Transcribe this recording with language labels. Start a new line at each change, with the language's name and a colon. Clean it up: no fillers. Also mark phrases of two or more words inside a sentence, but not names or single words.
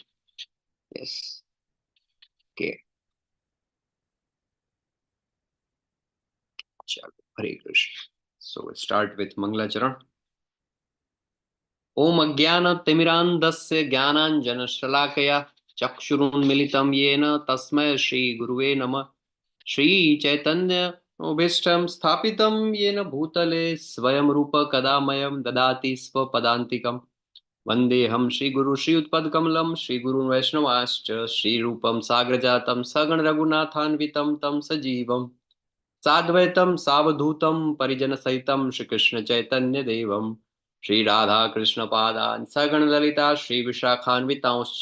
English: yes, okay.
Gujarati: ચાલો, હરે કૃષ્ણ.
English: so start with
Sanskrit: મંગલાચરણ. ओम अज्ञानतिमिरान्धस्य ज्ञानांजन शलाकया ચક્ષુરુન્મિલિतं येन तस्मै श्री गुरुवे नमः. श्री चैतन्य भीष्टं स्थापितं येन भूतले स्वयं रूप कदामयं ददाति स्वपदान्तिकं. वन्देऽहं श्रीगुरु श्रीयुतपदकमलं श्रीगुरुन् वैष्णवाश्च श्रीरूपं साग्रजातं सगण रघुनाथान्वितं तं सजीवं साद्वैतं सावधूतं परिजनसहितं श्रीकृष्ण चैतन्य देवं श्री राधा कृष्ण पादान् सगण ललिता श्री विशाखान्वितांश्च.